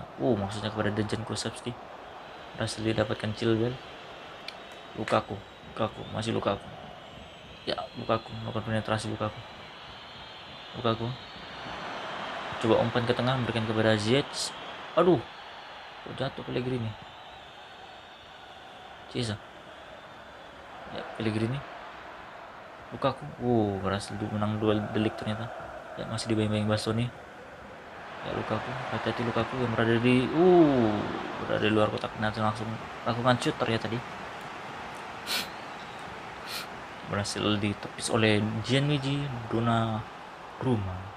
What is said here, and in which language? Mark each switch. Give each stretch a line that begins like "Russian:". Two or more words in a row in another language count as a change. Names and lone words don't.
Indonesian: Maksudnya kepada Dejan Kulusevski. Berhasil didapatkan Chilwell. Lukaku, masih Lukaku. Ya, Lukaku melakukan penetrasi Lukaku. Coba umpan ke tengah, memberikan kepada Ziyech. Aduh, jatuh Pellegrini. Chiesa. Ya, Pellegrini. Lukaku. Berhasil menang duel delik ternyata. Ya, masih dibayang-bayang Bastoni. Ya, Lukaku. Hati-hati Lukaku yang berada di luar kotak penalti, langsung lakukan shoot ternyata tadi. Berhasil ditepis oleh Gianluigi Donnarumma.